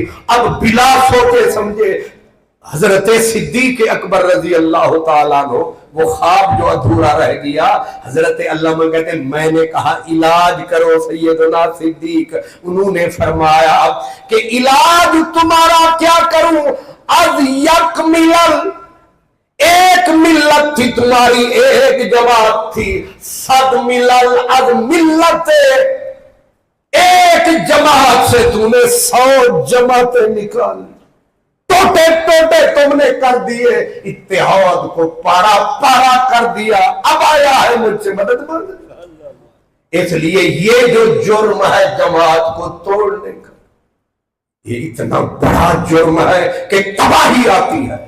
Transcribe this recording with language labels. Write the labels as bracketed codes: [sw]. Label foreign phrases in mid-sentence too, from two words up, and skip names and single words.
[ur] اب بلا سوچے سمجھے حضرت صدیق اکبر [ar] رضی اللہ تعالیٰ عنہ [ur] وہ خواب جو ادھورا رہ گیا، حضرت علامہ کہتے ہیں میں نے کہا علاج کرو سیدنا صدیق. انہوں نے فرمایا کہ علاج تمہارا کیا کروں، [fa] از یک ملل، [ur] ایک ملت تھی تمہاری، ایک جماعت تھی، [fa] صد ملل از ملت، [ur] ایک جماعت سے تم نے 100 جماعتیں نکال، ٹوٹے ٹوٹے تم نے کر دیے، اتحاد کو پارا پارا کر دیا، اب آیا ہے مجھ سے مدد مانگنے۔ اس لیے یہ جو جرم ہے جماعت کو توڑنے کا، یہ اتنا بڑا جرم ہے کہ تباہی آتی ہے۔